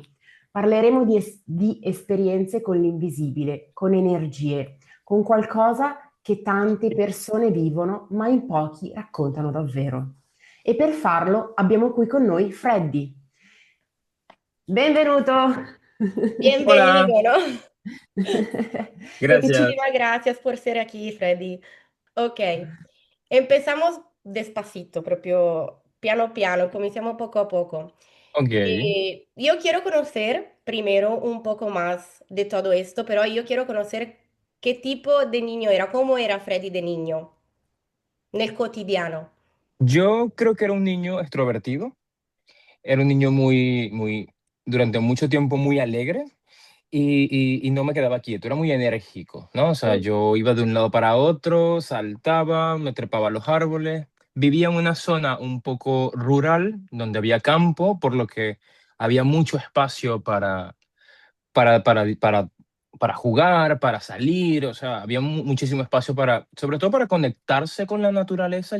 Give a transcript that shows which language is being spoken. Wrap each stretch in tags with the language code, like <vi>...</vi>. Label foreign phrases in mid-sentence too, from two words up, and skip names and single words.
<it>Parleremo di esperienze con l'invisibile, con energie, con qualcosa che tante persone vivono, ma in pochi raccontano davvero. E per farlo abbiamo qui con noi Freddy. Benvenuto!</it> <es>Bienvenido, Hola, ¿no? gracias. Muchísimas gracias por ser aquí, Freddy. Ok, empezamos despacito,</es> <it>proprio piano piano,</it> <es>comenciamo poco a poco. Ok. Yo quiero conocer primero un poco más de todo esto, pero yo quiero conocer qué tipo de niño era, cómo era Freddy de niño,</es> <it>nel quotidiano.</it> <es>Yo creo que era un niño extrovertido, era un niño durante mucho tiempo muy alegre y no me quedaba quieto, era muy enérgico, ¿no? O sea, Mm, yo iba de un lado para otro, saltaba, me trepaba a los árboles, vivía en una zona un poco rural donde había campo, por lo que había mucho espacio para, para, para, para jugar, para salir, o sea, había muchísimo espacio sobre todo para conectarse con la naturaleza.</es>